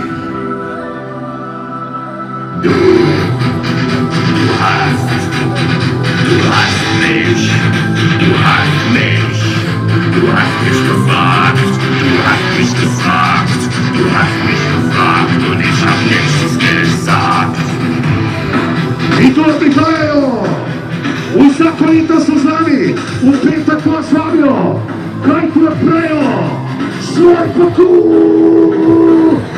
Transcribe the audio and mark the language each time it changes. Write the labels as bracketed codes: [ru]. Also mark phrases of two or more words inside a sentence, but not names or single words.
[de] Du hast mich. Du hast mich. Du hast mich gefragt. Du hast mich gefragt. Du hast mich gefragt und ich hab nichts gesagt. [sl] I tu prihajajo. Vsako leto so z nami, v petek vas vabijo, kaj ti odprejo svoj pokus.